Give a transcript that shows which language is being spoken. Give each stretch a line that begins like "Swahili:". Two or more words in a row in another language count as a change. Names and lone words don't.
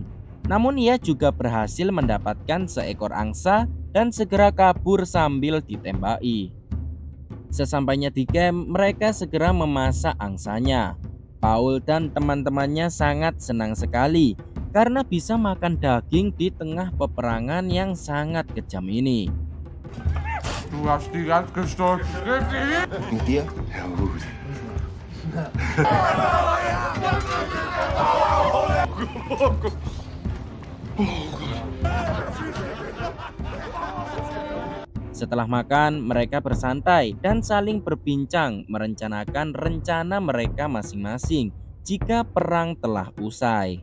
Indonesian: Namun ia juga berhasil mendapatkan seekor angsa dan segera kabur sambil ditembaki. Sesampainya di camp, mereka segera memasak angsanya. Paul dan teman-temannya sangat senang sekali karena bisa makan daging di tengah peperangan yang sangat kejam ini.
German: Du hast die ganz gestört. Mit dir? Ja, gut.
Indonesian: Setelah makan, mereka bersantai dan saling berbincang merencanakan rencana mereka masing-masing jika perang telah usai.